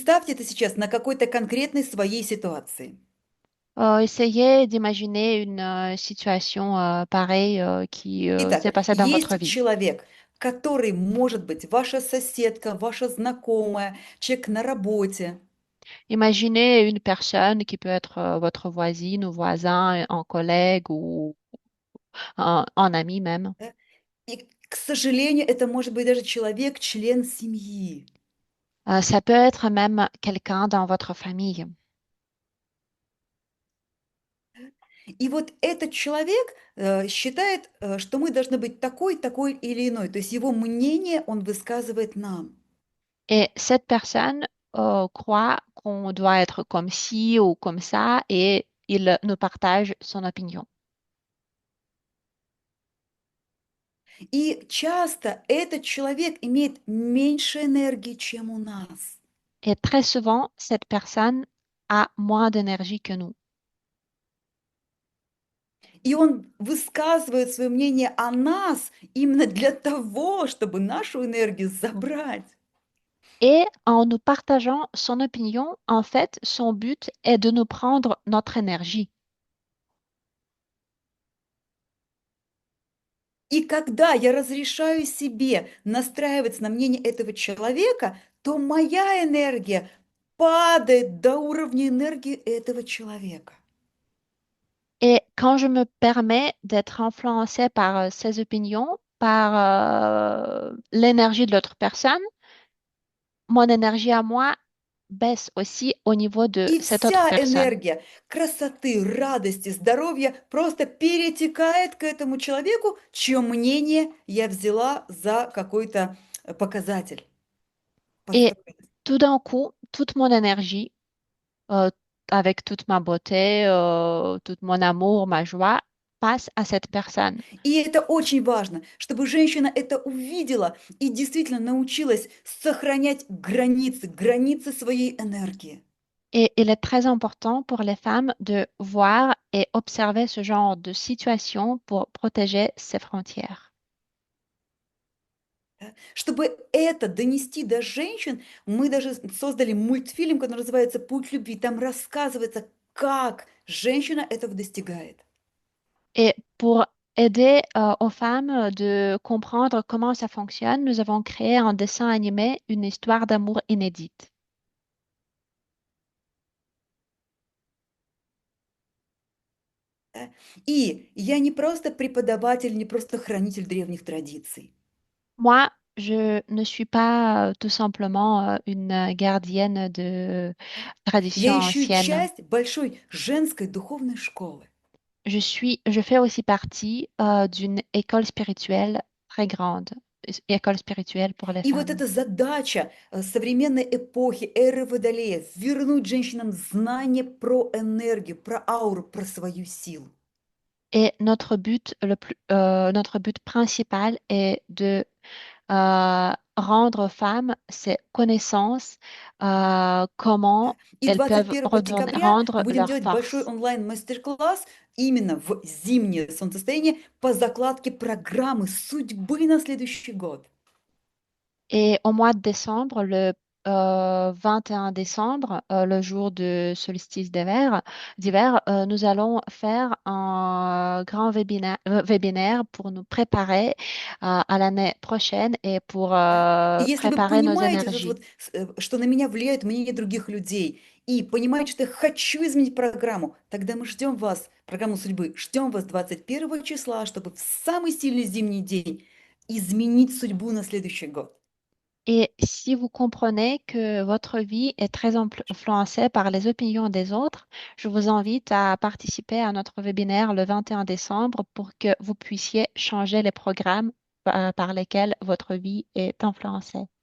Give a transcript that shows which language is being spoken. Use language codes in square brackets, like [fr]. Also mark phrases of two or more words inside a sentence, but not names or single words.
[ru] Представьте это сейчас на какой-то конкретной своей ситуации. [fr] Essayez d'imaginer une situation pareille qui s'est [ru] Итак, [fr] passée dans votre [ru] есть [fr] vie. [ru] человек, который может быть ваша соседка, ваша знакомая, человек на работе, [fr] Imaginez une personne qui peut être votre voisine ou voisin, un collègue ou un ami même. [ru] да? И, к сожалению, это может быть даже человек, член семьи. [fr] Ça peut être même quelqu'un dans votre famille. [ru] И вот этот человек считает, что мы должны быть такой, такой или иной. То есть его мнение он высказывает нам. [fr] Et cette personne croit qu'on doit être comme ci ou comme ça et il nous partage son opinion. [ru] И часто этот человек имеет меньше энергии, чем у нас. [fr] Et très souvent, cette personne a moins d'énergie que nous. [ru] И он высказывает свое мнение о нас именно для того, чтобы нашу энергию забрать. [fr] Et en nous partageant son opinion, en fait, son but est de nous prendre notre énergie. [ru] И когда я разрешаю себе настраиваться на мнение этого человека, то моя энергия падает до уровня энергии этого человека. [fr] Et quand je me permets d'être influencée par ses opinions, par l'énergie de l'autre personne, mon énergie à moi baisse aussi au niveau de [ru] И [fr] cette autre [ru] вся [fr] personne. [ru] энергия красоты, радости, здоровья просто перетекает к этому человеку, чье мнение я взяла за какой-то показатель. [fr] Et [ru] Построенность. [fr] tout d'un coup, toute mon énergie, euh, avec toute ma beauté, tout mon amour, ma joie, passe à cette personne. [ru] И это очень важно, чтобы женщина это увидела и действительно научилась сохранять границы, границы своей энергии. [fr] Et il est très important pour les femmes de voir et observer ce genre de situation pour protéger ses frontières. [ru] Да. Чтобы это dонести до женщин, мы даже создали мультфильм, который называется «Путь любви». Там рассказывается, как женщина этого достигает. [fr] Et pour aider aux femmes de comprendre comment ça fonctionne, nous avons créé un dessin animé, une histoire d'amour inédite. [ru] Да. И я не просто преподаватель, не просто хранитель древних традиций. [fr] Moi, je ne suis pas tout simplement une gardienne de [ru] Да. Я [fr] traditions [ru] еще и [fr] anciennes. [ru] часть большой женской духовной школы. [fr] Je fais aussi partie d'une école spirituelle très grande, école spirituelle pour les [ru] И вот [fr] femmes. [ru] эта задача современной эпохи, эры Водолея, вернуть женщинам знание про энергию, про ауру, про свою силу. [fr] Et notre but principal est de rendre aux femmes ces connaissances, [ru] Да. [fr] comment [ru] И [fr] elles peuvent [ru] 21 декабря [fr] rendre [ru] будем [fr] leur [ru] делать большой [fr] force. [ru] онлайн-мастер-класс именно в зимнее солнцестояние по закладке программы судьбы на следующий год. [fr] Et au mois de décembre, le 21 décembre, le jour de solstice d'hiver, nous allons faire un grand webinaire pour nous préparer à l'année prochaine et pour [ru] Да. И если вы [fr] préparer nos [ru] понимаете, [fr] énergies. [ru] что на меня влияет мнение других людей, и понимаете, что я хочу изменить программу, тогда мы ждем вас, программу судьбы, ждем вас 21 числа, чтобы в самый сильный зимний день изменить судьбу на следующий год. [fr] Et si vous comprenez que votre vie est très influencée par les opinions des autres, je vous invite à participer à notre webinaire le 21 décembre pour que vous puissiez changer les programmes par lesquels votre vie est influencée.